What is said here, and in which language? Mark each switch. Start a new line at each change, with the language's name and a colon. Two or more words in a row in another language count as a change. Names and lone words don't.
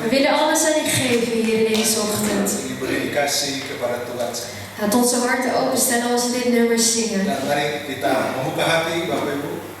Dutch: We willen alles aan u geven hier in deze ochtend.
Indonesian: ini beri kasih kepada Tuhan.
Dutch: Laat onze harten openstellen als we dit nummer zingen.
Indonesian: Dan mari kita membuka hati Bapak Ibu.